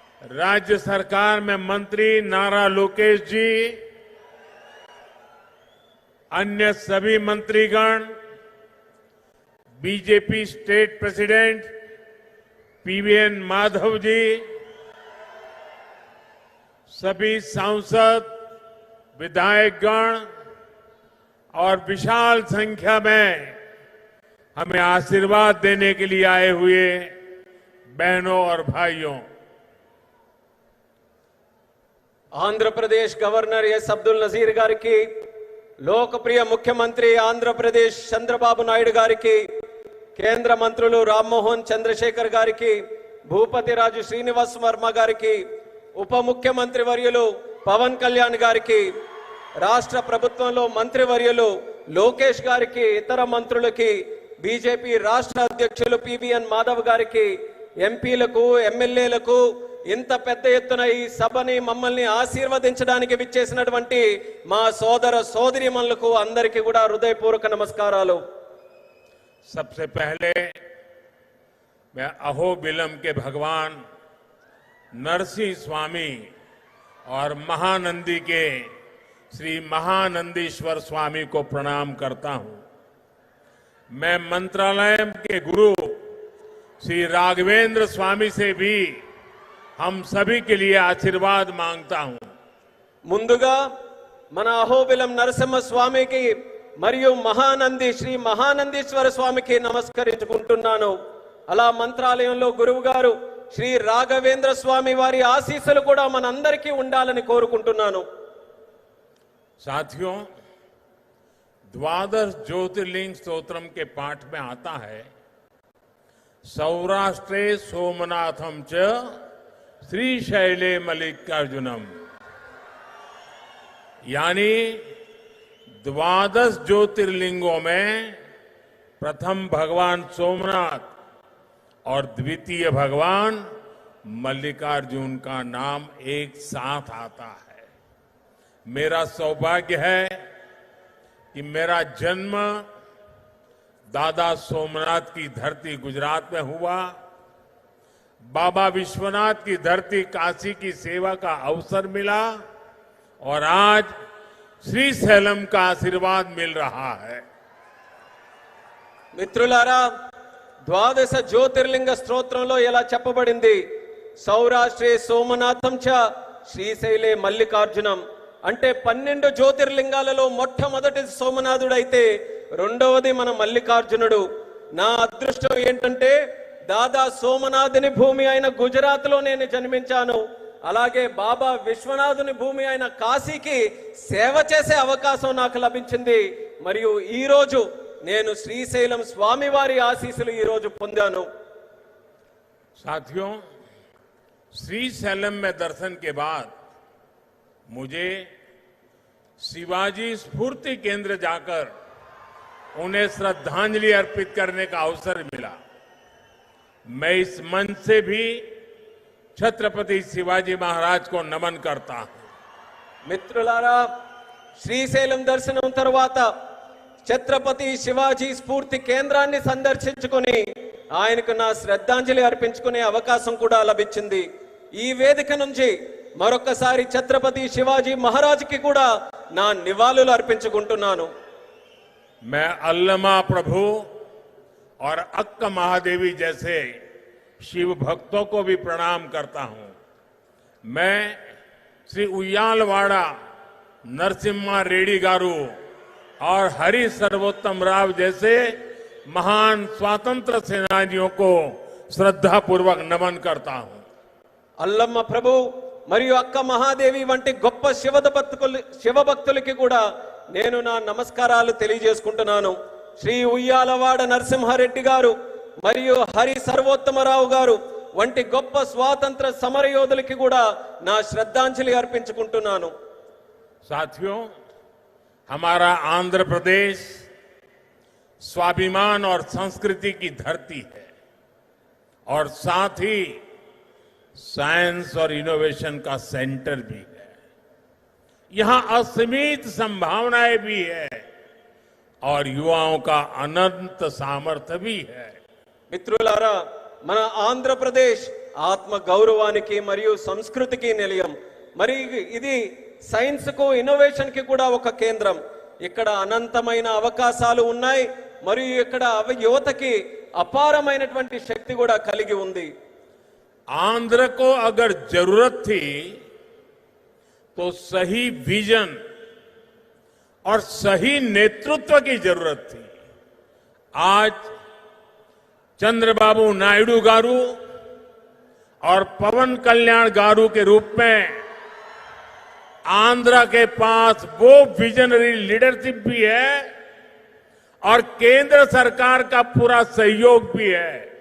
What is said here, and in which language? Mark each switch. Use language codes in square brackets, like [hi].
[hi] राज्य सरकार में मंत्री नारा लोकेश जी, अन्य सभी मंत्रीगण, BJP state president PVN Madhav ji, सभी सांसद, विधायकगण और विशाल संख्या में हमें आशीर्वाद देने के लिए आए हुए बहनों और भाइयों, आंध्र प्रदेश गवर्नर एस अब्दुल नजीर गारी की, [te] लोकप्रिय मुख्यमंत्री आंध्र प्रदेश चंद्रबाबु नायडू गारी की, కేంద్ర మంత్రులు రామ్మోహన్ చంద్రశేఖర్ గారికి, భూపతి రాజు శ్రీనివాస్ వర్మ గారికి, ఉప ముఖ్యమంత్రి వర్యులు పవన్ కళ్యాణ్ గారికి, రాష్ట్ర ప్రభుత్వంలో మంత్రి వర్యులు లోకేష్ గారికి, ఇతర మంత్రులకి, బీజేపీ రాష్ట్ర అధ్యక్షులు పివిఎన్ మాధవ్ గారికి, ఎంపీలకు, ఎమ్మెల్యేలకు, ఇంత పెద్ద ఎత్తున ఈ సభని మమ్మల్ని ఆశీర్వదించడానికి విచ్చేసినటువంటి మా సోదర సోదరీమణులకు అందరికీ కూడా హృదయపూర్వక నమస్కారాలు। [hi] सबसे पहले मैं अहोबिलम के भगवान नरसिंह स्वामी और महानंदी के श्री महानंदीश्वर स्वामी को प्रणाम करता हूं। मैं मंत्रालय के गुरु श्री राघवेंद्र स्वामी से भी हम सभी के लिए आशीर्वाद मांगता हूं। [te] ముందుగా మన అహోబిలం నరసింహ స్వామికి మరియు మహానంది శ్రీ మహానందీశ్వర స్వామికి నమస్కరించుకుంటున్నాను। అలా మంత్రాలయంలో గురువు గారు శ్రీ రాఘవేంద్ర స్వామి వారి ఆశీస్సులు కూడా మనందరికీ ఉండాలని కోరుకుంటున్నాను। [hi] साथियों, द्वादश ज्योतिर्लिंग स्तोत्रम के पाठ में आता है, [sa] सौराष्ट्रे सोमनाथम च श्रीशैले मल्लिकार्जुनम, [hi] यानी द्वादश ज्योतिर्लिंगों में प्रथम भगवान सोमनाथ और द्वितीय भगवान मल्लिकार्जुन का नाम एक साथ आता है। मेरा सौभाग्य है कि मेरा जन्म दादा सोमनाथ की धरती गुजरात में हुआ, बाबा विश्वनाथ की धरती काशी की सेवा का अवसर मिला और आज శ్రీశైలం का आशीर्वाद मिल रहा है। [te] మిత్రులారా, ద్వాదశ జ్యోతిర్లింగ స్తోత్రంలో ఎలా చెప్పబడింది, [sa] సౌరాష్ట్రే సోమనాథం చ శ్రీశైలే మల్లికార్జునం [te] అంటే 12 జ్యోతిర్లింగాలలో మొట్టమొదటి సోమనాథుడైతే రెండవది మన మల్లికార్జునుడు। నా అదృష్టం ఏంటంటే దాదా సోమనాథుని భూమి అయిన గుజరాత్ లో నేను జన్మించాను, అలాగే బాబా విశ్వనాథుని భూమి అయిన కాశీకి సేవ చేసే అవకాశం నాకు లభించింది। మరియు ఈ రోజు నేను శ్రీశైలం స్వామివారి ఆశీస్సులు ఈ రోజు పొందాను। [hi] साथियों, श्रीशैलम में दर्शन के बाद मुझे शिवाजी स्फूर्ति केंद्र जाकर उन्हें श्रद्धांजलि अर्पित करने का अवसर मिला। मैं इस मंच से भी छत्रपति शिवाजी महाराज को नमन करता हूं। [te] మిత్రులారా, శ్రీశైలం దర్శనం తర్వాత ఛత్రపతి శివాజీ స్ఫూర్తి కేంద్రాన్ని సందర్శించుకొని ఆయనకు నా శ్రద్ధాంజలి అర్పించుకునే అవకాశం కూడా లభించింది। ఈ వేదిక నుంచి మరొకసారి ఛత్రపతి శివాజీ మహారాజ్కి కూడా నా నివాళులు అర్పించుకుంటున్నాను। [hi] मैं अल्लमा प्रभु और अक्क महादेवी जैसे शिव भक्तों को भी प्रणाम करता हूं। मैं श्री उయ్యాలవాడ नरसिम्हा रेड्डी गारू और हरि सर्वोत्तम राव जैसे महान स्वातंत्र सेनानियों को श्रद्धा पूर्वक नमन करता हूं। [te] అల్లమ్మ ప్రభు మరియు అక్క మహాదేవి వంటి గొప్ప శివభక్తులకి కూడా నేను నా నమస్కారాలు తెలియజేసుకుంటున్నాను. శ్రీ ఉయ్యాలవాడ నరసింహారెడ్డి గారు మరియు హరి సర్వోత్తమరావు గారు వంటి గొప్ప స్వాతంత్ర సమరయోధులకి కూడా నా శ్రద్ధాంజలి అర్పించుకుంటున్నాను. [hi] साथियों, हमारा आंध्र प्रदेश स्वाभिमान और संस्कृति की धरती है और साथ ही साइंस और इनोवेशन का सेंटर भी है। यहां असीमित संभावनाएं भी है और युवाओं का अनंत सामर्थ्य भी है। [te] మిత్రులారా, మన ఆంధ్రప్రదేశ్ ఆత్మ గౌరవానికి మరియు సంస్కృతికి నిలయం. మరి ఇది సైన్స్ కు ఇన్నోవేషన్ కి కూడా ఒక కేంద్రం. ఇక్కడ అనంతమైన అవకాశాలు ఉన్నాయి మరియు ఇక్కడ యువతకి అపారమైనటువంటి శక్తి కూడా కలిగి ఉంది. [hi] आंध्र को अगर जरूरत थी तो सही विजन और सही नेतृत्व की जरूरत थी। आज चंद्रबाबू नायडू गारू और पवन कल्याण गारू के रूप में आंध्र के पास वो विजनरी लीडरशिप भी है और केंद्र सरकार का पूरा सहयोग भी है।